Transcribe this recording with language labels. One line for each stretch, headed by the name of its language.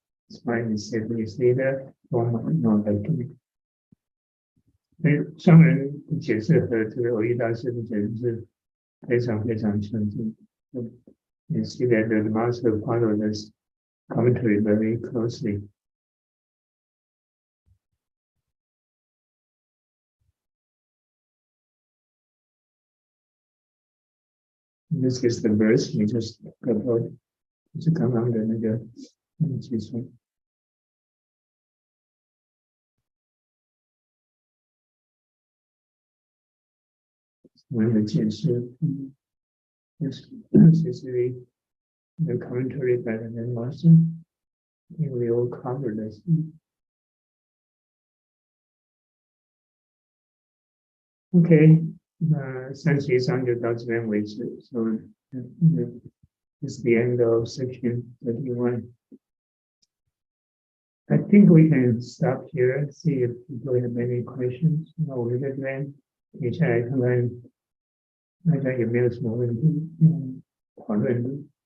English: That's why we say that form not activity.
Chinese: 上人的解释和这个偶益大师的解释是非常非常相近。
English: You see that the master followed this commentary very closely. This is the verse we just about.
Chinese: 是刚刚的那个解说。我们的解释
English: especially the commentary by the master. We will cover this.
Chinese: Okay. 那31就到这边为止。
English: So this is the end of section 31. I think we can stop here and see if people have any questions.
Chinese: 那我们这边接下来看看大家有没有什么问题讨论的。